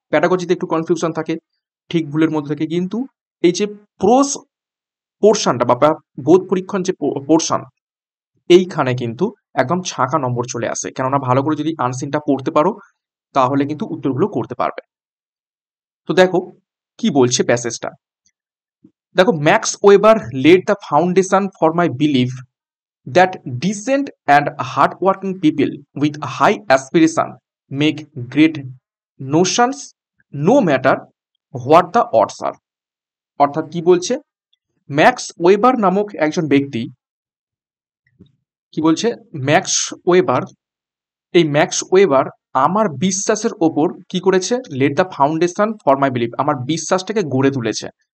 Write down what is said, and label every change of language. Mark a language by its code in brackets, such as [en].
[bn] প্যাডাগজিতে একটু কনফিউশন থাকে ঠিক ভুলের মধ্যে থেকে, কিন্তু এই যে প্রোজ পোর্শনটা বা বোধ পরীক্ষণ যে পোর্শন, এইখানে কিন্তু একদম ছাঁকা নম্বর চলে আসে, কেননা ভালো করে যদি আনসিনটা পড়তে পারো তাহলে কিন্তু উত্তরগুলো করতে পারবে। তো দেখো কি বলছে প্যাসেজটা। [en] দেখো, Max Weber led the foundation for my belief that decent and hardworking people with high aspiration make great notions no matter what the odds are। [bn] অর্থাৎ কি বলছে, ম্যাক্স ওয়েবার নামক একজন ব্যক্তি কি বলছে, ম্যাক্স ওয়েবার, এই ম্যাক্স ওয়েবার আমার বিশ্বাসের ওপর কি করেছে, [en] led the foundation for my belief, [bn] আমার বিশ্বাসটাকে গড়ে তুলেছে।